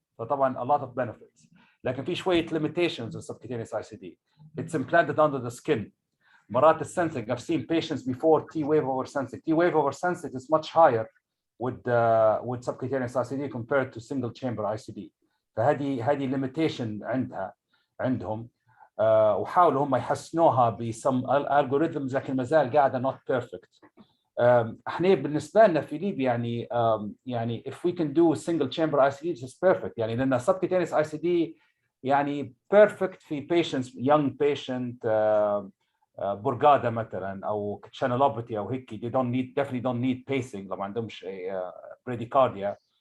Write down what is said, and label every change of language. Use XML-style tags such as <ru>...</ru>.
<en>فطبعا a lot of benefits.</en> <ar>لكن في شوية</ar> <en>limitations of subcutaneous ICD. It's implanted under the skin.</en> <ar>مرات</ar> <en>السensing, I've seen patients before T-wave over sensing. T-wave over sensing is much higher with subcutaneous ICD compared to single chamber ICD.</en> <ar>فهذه limitation عندهم. وحاولوا هم يحسنوها بسم algorithms لكن ما زال قاعدة</ar> <en>not perfect.</en> <ar>احنا بالنسبة لنا في ليبيا يعني</ar> <en>if we can do single chamber ICD this is perfect</en> <ar>يعني لأن</ar> <en>subcutaneous ICD يعني perfect في patients young patient</en> <ar>برغادة مثلا أو</ar> <en>channelopathy</en> <ar>أو هيك</ar> <en>definitely don't need pacing</en> <ar>لو ما عندهمش</ar> <en>bradycardia</en>